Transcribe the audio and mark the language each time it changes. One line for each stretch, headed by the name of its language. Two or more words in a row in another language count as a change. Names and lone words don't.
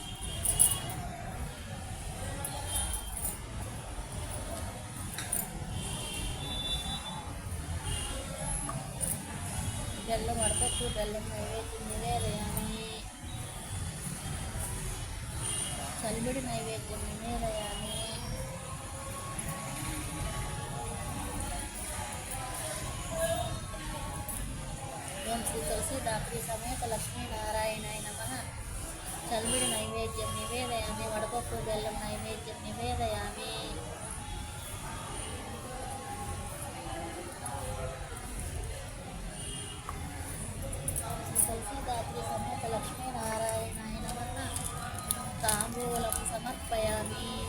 Telugu: బెల్లం వడపప్పు బెల్లం
Sanskrit: నైవేద్యం నివేదయామి। చల్మిడి నైవేద్యం నివేదయామి। ओम श्री तुलसी दात्री समेत लक्ष्मी नारायणाय नमः चल्मिడి नैवेद्यं निवेदयामि।
Telugu: వడపప్పు బెల్లం
Sanskrit: नैवेद्यं निवेदयामि। तुलसी दात्री समेत लक्ष्मी नारायणाय नमः ताम्बूलं समर्पयामि।